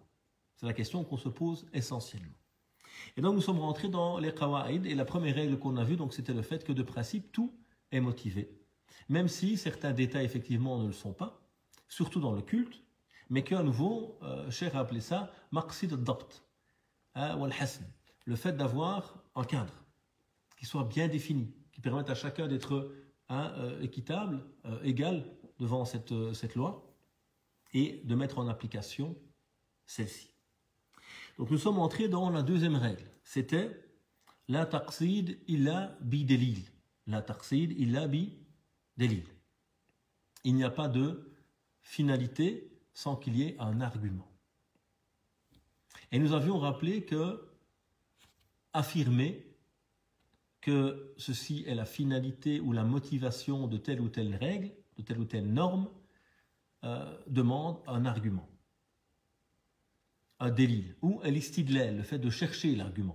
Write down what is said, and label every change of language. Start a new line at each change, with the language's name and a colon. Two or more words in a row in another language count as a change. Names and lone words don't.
French: C'est la question qu'on se pose essentiellement. Et donc, nous sommes rentrés dans les qawa'id, et la première règle qu'on a vue, donc, c'était le fait que de principe, tout est motivé. Même si certains détails, effectivement, ne le sont pas, surtout dans le culte, mais qu'à nouveau, Cheikh a appelé ça
Arabic: مقصد الضبط والحسن,
French: le fait d'avoir un cadre qui soit bien défini, qui permette à chacun d'être équitable, égal devant cette loi, et de mettre en application celle-ci. Donc nous sommes entrés dans la deuxième règle, c'était
Arabic: لا تقصيد إلا بدليل. لا تقصيد إلا بدليل.
French: Il n'y a pas de finalité sans qu'il y ait un argument. Et nous avions rappelé que affirmer que ceci est la finalité ou la motivation de telle ou telle règle, de telle ou telle norme, demande un argument, un délil, ou l'istidlal, le fait de chercher l'argument.